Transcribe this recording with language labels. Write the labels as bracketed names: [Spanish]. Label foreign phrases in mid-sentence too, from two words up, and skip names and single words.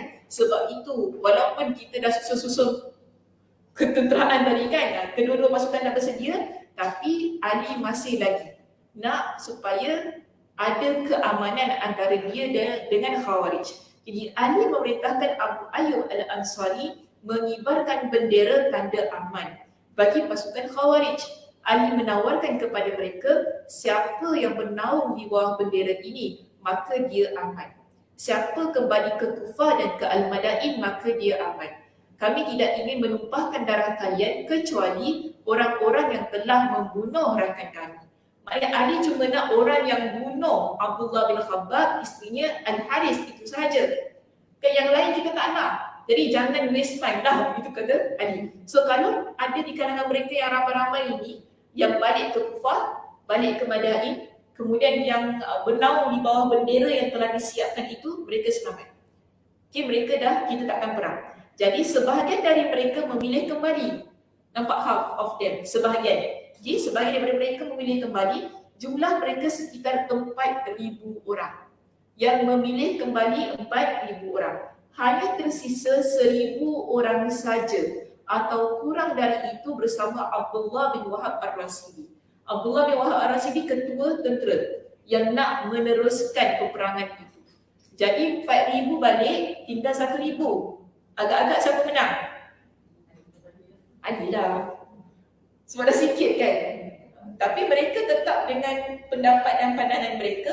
[Malay] Sebab itu walaupun kita dah susun ketenteraan tadi kan, kedua-dua pasukan dah bersedia, tapi Ali masih lagi nak supaya ada keamanan antara dia dengan Khawarij. Jadi Ali memerintahkan Abu Ayyub Al-Ansari mengibarkan bendera tanda aman bagi pasukan Khawarij. Ali menawarkan kepada mereka, siapa yang bernaung di bawah bendera ini, maka dia aman. Siapa kembali ke Kufah dan ke Al-Madain, maka dia aman. Kami tidak ingin menumpahkan darah kalian kecuali orang-orang yang telah membunuh rakan kami. Maknanya Ali cuma nak orang yang bunuh Abdullah bin Khabbab, isterinya Al-Haris, itu sahaja. Kan yang lain kita tak nak. Jadi jangan [English] waste time [Malay] lah, itu kata Ali. So kalau ada di kalangan mereka yang ramai-ramai ini, yang balik ke Kufah, balik ke Madain, kemudian yang bernaung di bawah bendera yang telah disiapkan itu, mereka selamat. Okay, kita takkan perang. Jadi sebahagian dari mereka memilih kembali. [English] Nampak half of them, [Malay] sebahagian. Jadi sebahagian daripada mereka memilih kembali, jumlah mereka sekitar 4,000 orang. Yang memilih kembali 4,000 orang. Hanya tersisa 1,000 orang saja atau kurang dari itu bersama Abdullah bin Wahab Ar-Rasidi. Abdullah bin Wahab Ar-Rasidi ketua tentera yang nak meneruskan peperangan itu. Jadi 4,000 balik, tinggal 1,000. Agak-agak siapa menang? Ali lah. Sebab dah sikit kan. Tapi mereka tetap dengan pendapat dan pandangan mereka.